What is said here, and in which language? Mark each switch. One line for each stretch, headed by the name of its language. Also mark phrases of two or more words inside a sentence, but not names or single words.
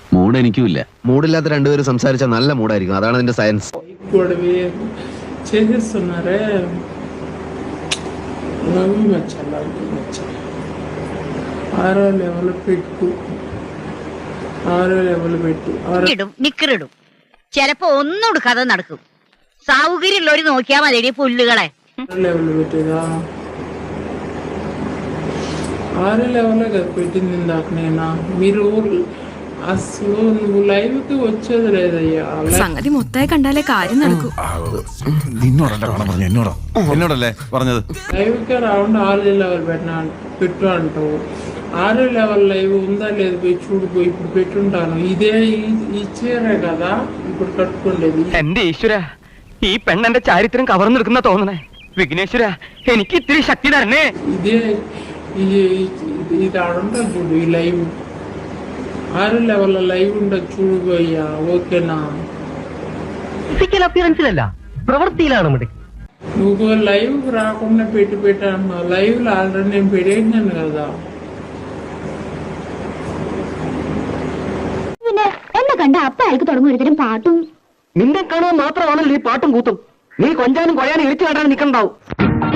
Malayalam: മൂഡ് എനിക്കും ഇല്ല. മൂഡില്ലാത്ത രണ്ടുപേരും സംസാരിച്ചാൽ നല്ല മൂഡായിരിക്കും. അതാണ് അതിന്റെ സയൻസ്.
Telugu: చేసేస్తున్నారే రవి మచ్చ ఆరో లెవెల్ పెట్టు
Malayalam: നിക്കറിടും ചിലപ്പോ ഒന്നും എടുക്കാതെ നടക്കും. സൗകര്യമുള്ളവര് നോക്കിയാ മതി പുല്ലുകളെ.
Telugu: లెవెల్ పెట్టేదా 6 లెవెల్ కదా పెట్టింది ఇందాక నేనా. మీరు అసలు నువ్వు లైవ్ కి వచ్చేది లేదయ్యా.
Malayalam: സംഗതി മൊത്തമായി കണ്ടാലേ കാര്യം നടക്കൂ. എന്നോടല്ലേ പറഞ്ഞത്?
Telugu: లైవ్ కి రాకుండా 6 లెవెల్ పెట్టు అంటావు. 6 లెవెల్ లైవ్ ఉందా లేదు పోయి చూడిపోయి ఇప్పుడు పెట్టుంటాను. ఇదే ఇచ్చేరే కదా ఇప్పుడు కట్టుకోండి.
Malayalam: എന്റെ ഈശ്വര, ഈ പെണ്ണെന്റെ ചാരിത്രം കവർന്നെടുക്കുന്ന തോന്നണേ. വിഘ്നേശ്വര, എനിക്ക് ഇത്തിരി ശക്തി തരണേ.
Telugu: ఇదే ఇది ఆడుంటా చూడు ఈ లైవ్ 6 లెవెల్ లైవ్ ఉండదు చూడిపోయ్యా.
Malayalam: ఓకేనా?
English: physical appearance,
Malayalam: പ്രവൃത്തിയിലാണ് മിടുക്ക്.
Telugu: నువ్వు లైవ్ రాకుండా పెట్టాను. లైవ్ లో ఆల్రెడీ నేను పెట్టేసినాను కదా.
Malayalam: പിന്നെ എന്നെ കണ്ട അപ്പ അയാൾക്ക് തുടങ്ങും ഒരുതരം പാട്ടും. നിന്നെ കാണാൻ മാത്രമാണല്ലോ ഈ പാട്ടും കൂത്തും. നീ കൊഞ്ചാനും കൊഴയാനും ഇളിച്ചു കാട്ടാനും നിൽക്കണ്ടാവും.